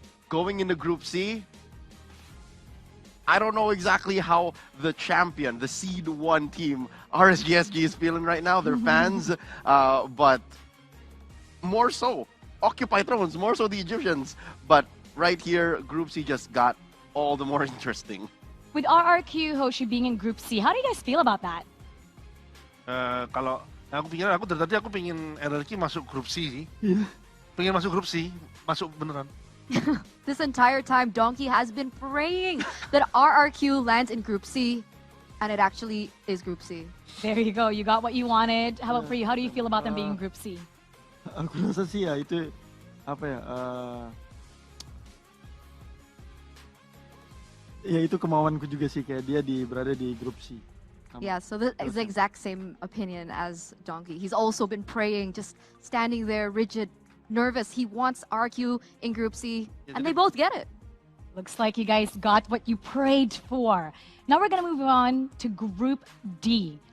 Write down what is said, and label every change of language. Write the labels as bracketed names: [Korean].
[English] Going into Group C, I don't know exactly how the champion, the Seed 1 team, RSGSG, is feeling right now, their fans, but more so, Occupy Thrones, more so the Egyptians. But right here, Group C just got all the more interesting. With RRQ Hoshi being in Group C, how do you guys feel about that? [Indonesian] Kalau aku pikir, aku dari tadi aku pengen RRQ masuk Group C sih. Iya. Pengen masuk Group C, masuk beneran. [English] This entire time, Donkey has been praying that RRQ lands in Group C, and it actually is Group C. There you go. You got what you wanted. How about for you? How do you feel about them being in Group C? [Indonesian] Aku rasa sih ya itu apa ya? Ya itu kemauanku juga sih, kayak dia berada di grup C. [English] Yeah, so this is the exact same opinion as Donkey. He's also been praying, just standing there rigid, nervous. He wants RQ in Group C, and they both get it. Looks like you guys got what you prayed for. Now we're going to move on to Group D.